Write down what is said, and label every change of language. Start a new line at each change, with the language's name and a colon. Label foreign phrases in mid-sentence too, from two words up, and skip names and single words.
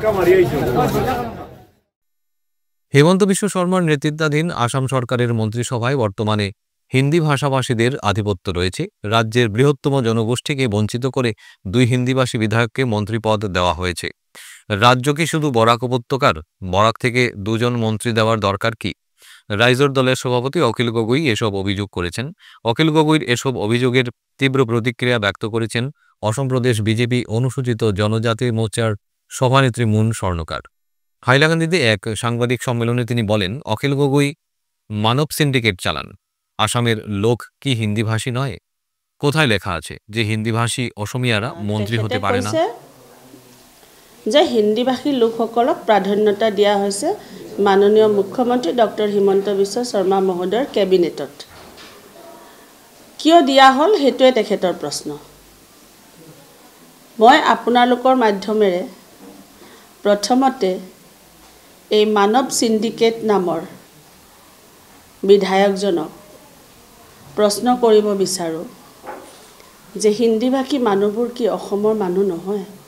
Bangla: হেমন্ত বিশ্ব শর্মার নেতৃত্বাধীন আসাম সরকারের মন্ত্রিসভায় বর্তমানে হিন্দি ভাষাভাষীদের আধিপত্য রয়েছে। রাজ্যের বৃহত্তম জনগোষ্ঠীকে বঞ্চিত করে 2 হিন্দিভাষী বিধায়ককে মন্ত্রীপদ দেওয়া হয়েছে। রাজ্য কি শুধু বরাক উপত্যকার? বরাক থেকে 2 জন মন্ত্রী দেওয়ার দরকার কি? রাইজোর দলের সভাপতি অখিল গগৈ এসব অভিযোগ করেছেন। অখিল গগৈর এসব অভিযোগের তীব্র প্রতিক্রিয়া ব্যক্ত করেছেন অসম প্রদেশ বিজেপি অনুসূচিত জনজাতি মোর্চার সভানেত্রী মুন স্বর্ণকার। হাইলাকান্দিতে এক সাংবাদিক সম্মেলনে তিনি বলেন, অখিল গগৈ মানব সিন্ডিকেট চালান। আসামের লোক কি হিন্দিভাষী নয়? কোথায় লেখা আছে যে হিন্দিভাষী অসমীয়ারা মন্ত্রী হতে পারে না?
Assamese: যে হিন্দীভাষী লোকসকলক প্ৰাধান্যতা দিয়া হৈছে মাননীয় মুখ্যমন্ত্ৰী ডক্টৰ হিমন্ত বিশ্ব শৰ্মা মহোদয়ৰ কেবিনেটত। কিয় দিয়া হ'ল সেইটোৱে তেখেতৰ প্ৰশ্ন। মই আপোনালোকৰ মাধ্যমেৰে প্ৰথমতে এই মানৱ সিন্ডিকেট নামৰ বিধায়কজনক প্ৰশ্ন কৰিব বিচাৰোঁ যে হিন্দীভাষী মানুহবোৰ কি অসমৰ মানুহ নহয়?